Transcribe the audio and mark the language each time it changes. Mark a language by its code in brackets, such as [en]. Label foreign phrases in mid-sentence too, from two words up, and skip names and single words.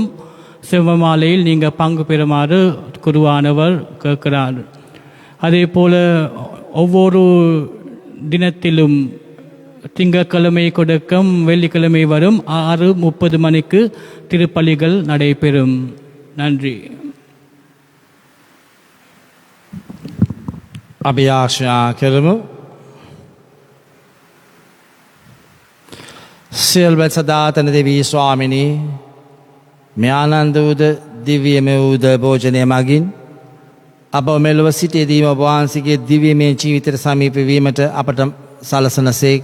[ta] சிவமாலையில் நீங்கள் பங்கு பெறுமாறு குருவானவர் கேட்கிறார். அதே போல் ஒவ்வொரு தினத்திலும் திங்கட்கிழமை கொடுக்கும், வெள்ளிக்கிழமை வரும் 6:30 மணிக்கு திருப்பலிகள் நடைபெறும். நன்றி. [si] අභියාක්ෂා කරමු. සියල්වත් සදාතන දෙවී ස්වාමිනී, මේ ආනන්ද වූද දිව්‍යමය වූද භෝජනය මගින් අප මෙලොව සිටේදීම ඔබ වහන්සේගේ දිව්‍යමය ජීවිතයට සමීප වීමට අපට සලසන සේක.